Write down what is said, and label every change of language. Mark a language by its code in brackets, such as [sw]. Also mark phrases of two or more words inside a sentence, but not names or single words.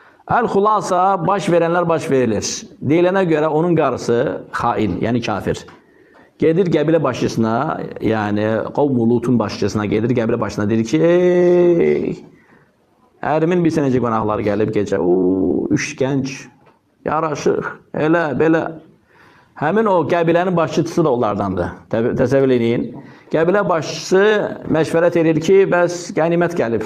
[az] El-Hulasa baş verenler baş verilir. Deyilene göre onun karısı hain, yani kafir. Gelir qəbilə başçısına, yani Qavm-ı Lutun başçısına gelir qəbilə başçısına deyir ki, ey, ərimin bir sənəcə qonaqları gəlib gecə, üç gənc, yaraşıq, elə, belə. Həmin o qəbilənin başçısı da onlardandır. Təsəvvür edin. Qəbilə başçısı məşvərət edir ki, bəs qənimət gəlib.